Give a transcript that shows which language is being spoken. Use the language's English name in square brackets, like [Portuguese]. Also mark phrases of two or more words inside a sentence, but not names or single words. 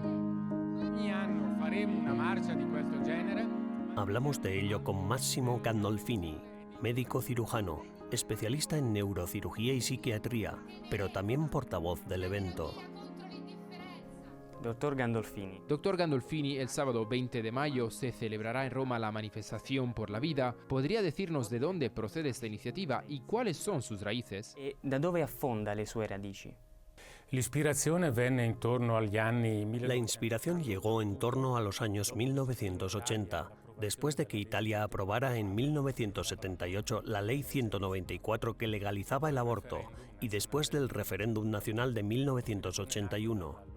[Spanish] Hablamos de ello con Massimo Gandolfini, médico cirujano, especialista en neurocirugía y psiquiatría, pero también portavoz del evento. Doctor Gandolfini, el sábado 20 de mayo se celebrará en Roma la manifestación por la vida. ¿Podría decirnos de dónde procede esta iniciativa y cuáles son sus raíces? [Italian] Da dove affonda le sue radici? [Spanish] La inspiración llegó en torno a los años 1980, después de que Italia aprobara en 1978 la Ley 194 que legalizaba el aborto y después del referéndum nacional de 1981.